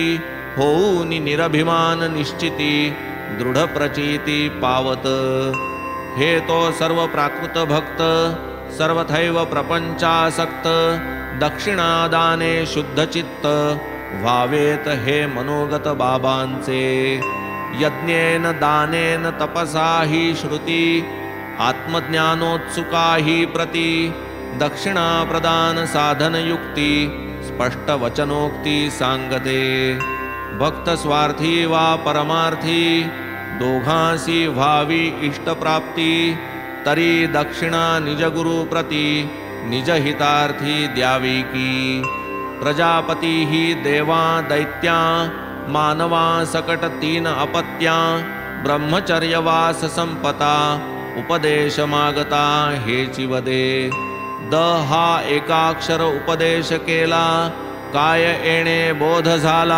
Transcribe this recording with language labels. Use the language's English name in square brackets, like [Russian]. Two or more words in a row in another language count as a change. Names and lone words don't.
[Marathi] होऊनी निरभिमान निश्चिती दृढ प्रचिती पावत। हे तो सर्व प्राकृत भक्त सर्वथैव प्रपंचासक्त। दक्षिणादाने शुद्ध चित्त व्हावेत हे मनोगत बाबांचे। [Sanskrit] यज्ञेन दानेन तपसा [Marathi] ही श्रुती आत्मज्ञानोत्सुका ही प्रति। दक्षिणा प्रदान साधन युक्ती स्पष्ट वचनोक्ती सांगते। भक्त स्वार्थी वा परमार्थी दोघांसी व्हावी इष्टप्राप्ती। तरी दक्षिणा निज गुरु प्रति निज हितार्थी द्यावी की। प्रजापती ही देवा दैत्या मानवा सकट तीन अपत्या। ब्रह्मचर्यवास संपता उपदेश मागता हेची वदे। द हा एकाक्षर उपदेश केला काय येणे बोध झाला।